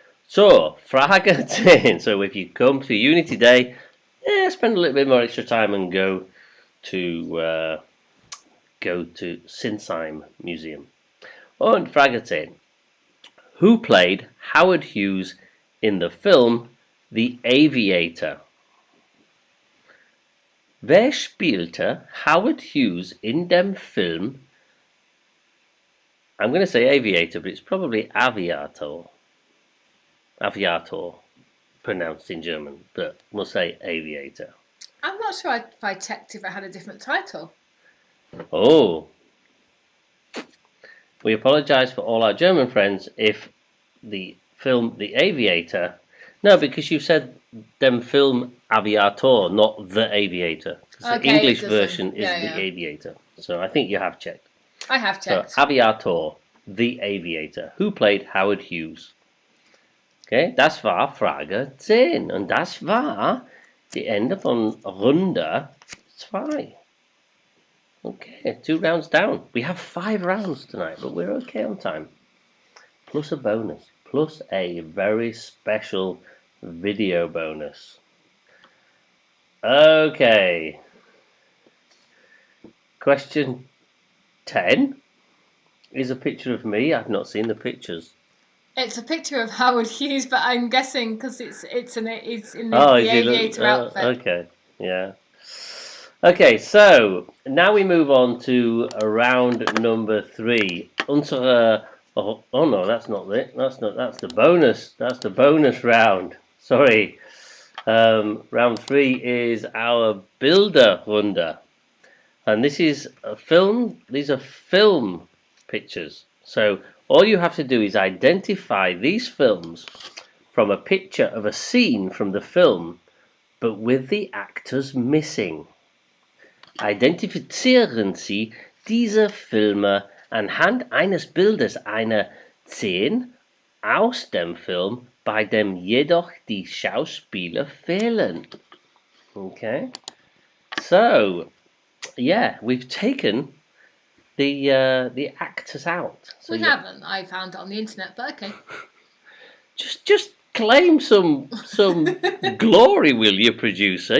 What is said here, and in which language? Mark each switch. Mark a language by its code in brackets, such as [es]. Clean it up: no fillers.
[en] So, Frage 10. So if you come to Unity Day, spend a little bit more extra time and go to Sinsheim Museum. Und Frage 10. Who played Howard Hughes in the film The Aviator? [de] Wer spielte Howard Hughes in dem Film? [en] I'm going to say Aviator, but it's probably Aviator. Aviator, pronounced in German, but we'll say Aviator. I'm not sure if I checked if it had a different title. Oh. We apologise for all our German friends if the film The Aviator... No, because you said dem Film Aviator, not The Aviator. Okay, the English version is The Aviator. So I think you have checked. I have checked. So, Aviator, The Aviator. Who played Howard Hughes? [de] Okay, das war Frage 10. Und das war die Ende von Runde 2. [en] Okay, 2 rounds down. We have 5 rounds tonight, but we're okay on time. Plus a bonus. Plus a very special video bonus. Okay. Question 10 is a picture of me. I've not seen the pictures. It's a picture of Howard Hughes, but I'm guessing because it's in the aviator outfit. Okay, yeah. Okay, so now we move on to round number 3. Unsere oh no, that's not it. That's the bonus. That's the bonus round. Sorry. Round 3 is our Bilderrunde, and this is a film. These are film pictures. So all you have to do is identify these films from a picture of a scene from the film, but with the actors missing. [de] Identifizieren Sie diese Filme anhand eines Bildes einer Szene aus dem Film, bei dem jedoch die Schauspieler fehlen. [en] Okay, so yeah, we've taken the actors out. So we haven't. I found it on the internet, but okay. Just claim some glory, will you, producer?